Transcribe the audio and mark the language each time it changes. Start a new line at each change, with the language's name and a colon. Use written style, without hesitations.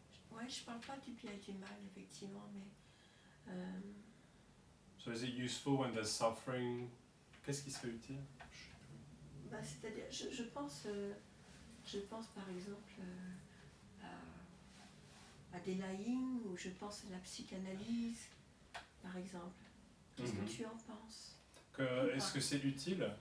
French: Ouais, je parle pas du bien et du mal, effectivement, mais
English: So is it useful when there's suffering?
French: Qu'est-ce qui serait utile? bah, c'est-à-dire, je pense par exemple à des lying, ou je pense à la psychanalyse, par exemple. Qu'est-ce que tu en penses? Est-ce que c'est utile?